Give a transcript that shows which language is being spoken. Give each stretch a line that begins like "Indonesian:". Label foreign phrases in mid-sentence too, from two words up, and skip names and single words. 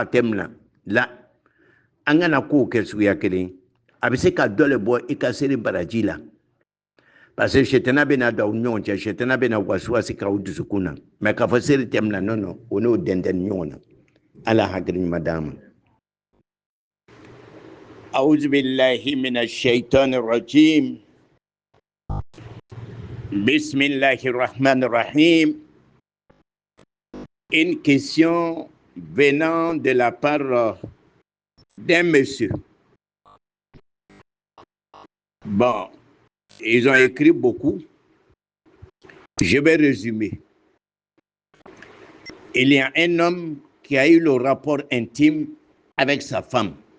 Bambara: tɛmɛ la an kana kow kɛ suguya kelen a bɛ se ka dɔ le bɔ i ka seri baraji la
French: parce que
Bambara: shetana bɛna don aw ni ɲɔgɔn cɛ shetana bɛna wasiwasi k'aw dusukun na mais k'a fɔ seri tɛmɛ la non o n'o dɛndɛn ni ɲɔgɔn na ala hakili ɲuman d'an ma
Arabic: أعوذ بالله من الشيطان الرجيم بسم الله الرحمن الرحيم.
French: Une question venant de la part d'un monsieur. Bon, ils ont écrit beaucoup. Je vais résumer. Il y a un homme qui a eu le rapport intime avec sa femme.